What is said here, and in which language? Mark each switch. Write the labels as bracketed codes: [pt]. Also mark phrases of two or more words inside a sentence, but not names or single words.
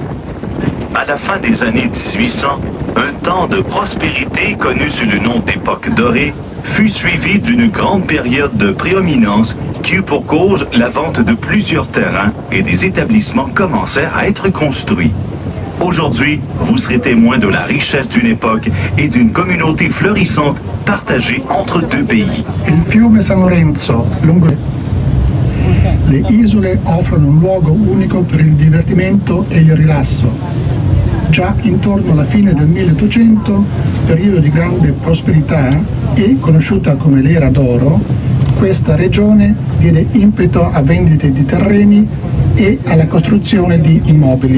[fr] À la fin des années 1800, un temps de prospérité connu sous le nom d'époque dorée fut suivi d'une grande période de prédominance qui eut pour cause la vente de plusieurs terrains et des établissements commencèrent à être construits. Aujourd'hui, vous serez témoin de la richesse d'une époque et d'une communauté florissante partagée entre deux pays. [it] Il fiume San Lorenzo, lungo le isole, offrono un luogo unico per il divertimento e il rilasso. Già intorno alla fine del 1800, periodo di grande prosperità e conosciuta come l'era d'oro, questa regione diede impeto a vendite di terreni e alla costruzione di immobili.